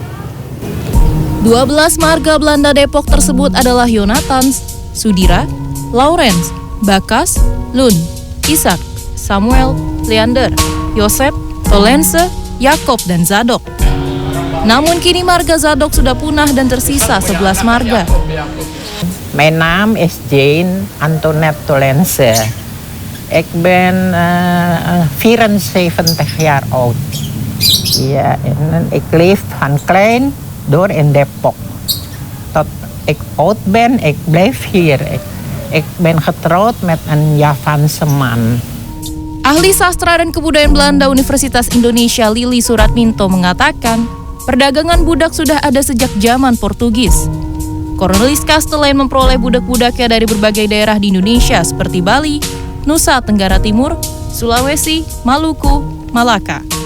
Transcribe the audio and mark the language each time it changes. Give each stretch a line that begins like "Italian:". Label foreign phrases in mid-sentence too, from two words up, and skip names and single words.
Indonesian: 12 marga Belanda Depok tersebut adalah Yonathans, Sudira, Laurens, Bakas, Lun, Ishak, Samuel, Leander, Yosef, Tolense, Yakob, dan Zadok. Namun kini marga Zadok sudah punah dan tersisa 11 marga.
Dutch: Mijn naam is Jane Antoinette Tolense. Ik ben 74 jaar oud. Ja, en ik leef van klein door in Depok. Tot ik oud ben, ik blijf hier. Ik ben getrouwd met een Javaanse man.
Indonesian: Ahli sastra dan kebudayaan Belanda Universitas Indonesia Lili Suratminto mengatakan, perdagangan budak sudah ada sejak zaman Portugis. Cornelis Kastelein memperoleh budak-budaknya dari berbagai daerah di Indonesia seperti Bali, Nusa Tenggara Timur, Sulawesi, Maluku, Malaka.